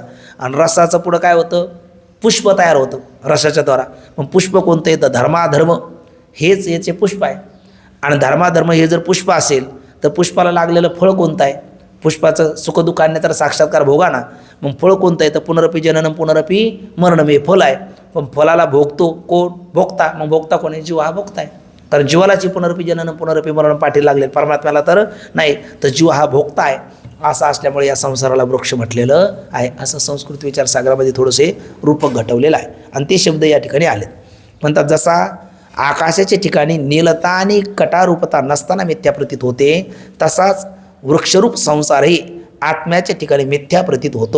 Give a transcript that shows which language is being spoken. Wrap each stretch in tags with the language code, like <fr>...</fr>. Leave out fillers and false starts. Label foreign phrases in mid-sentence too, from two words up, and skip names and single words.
<mr>आणि रसाचं पुढं काय होतं, पुष्प तयार होतं रसाच्या द्वारा. मग पुष्प कोणतं येतं, धर्माधर्म हेच याचे पुष्प आहे. आणि धर्माधर्म हे जर पुष्प असेल तर पुष्पाला लागलेलं फळ कोणतं आहे, पुष्पाचं सुखदुःख आणण्याचा साक्षात्कार भोगा ना. मग फळ कोणतं आहे, तर</mr> <sa>पुनरपी जननम पुनरपी मरणम</sa> <mr>हे फळ आहे. पण फळाला भोगतो कोण, भोगता. मग भोगता कोण आहे, जीव हा भोगता आहे. कारण जीवालाची</mr> <sa>पुनरपी जननम पुनरपी मरण</sa> <mr>पाठी लागले, परमात्म्याला तर नाही. तर जीव हा भोगता आहे. असं असल्यामुळे या संसाराला वृक्ष म्हटलेलं आहे. असं संस्कृत विचारसागरामध्ये थोडंसे रूपक घटवलेलं आहे. आणि ते शब्द या ठिकाणी आलेत. म्हणतात जसा आकाशाच्या ठिकाणी नीलता आणि कटारूपता नसताना मिथ्या प्रतीत होते, तसाच वृक्षरूप संसारही आत्म्याच्या ठिकाणी मिथ्या प्रतीत होतो.</mr>